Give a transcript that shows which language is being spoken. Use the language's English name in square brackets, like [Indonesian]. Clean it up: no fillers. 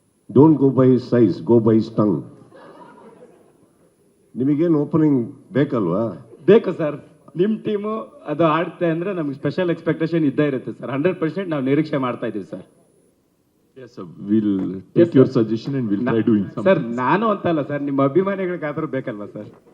[English] Don't go by his size, go by his tongue. [Kannada] ನಿಮಗೇನು opening ಬೇಕಲ್ವಾ? ಬೇಕು sir. ನಿಮ್ಮ ಟೀಮು ಅದು ಆಡುತ್ತೆ ಅಂದ್ರೆ ನಮ್ಗೆ ಸ್ಪೆಷಲ್ ಎಕ್ಸ್ಪೆಕ್ಟೇಷನ್ ಇದ್ದೇ ಇರುತ್ತೆ ಸರ್. 100% ನಾವು ನಿರೀಕ್ಷೆ ಮಾಡ್ತಾ ಇದೀವಿ sir. [English] Yes sir, we'll take your suggestion and we'll try doing something. [Kannada] Sir ನಾನು ಅಂತಲ್ಲ ಸರ್, ನಿಮ್ಮ ಅಭಿಮಾನಿಗಳಿಗಾದ್ರೂ ಬೇಕಲ್ವಾ ಸರ್?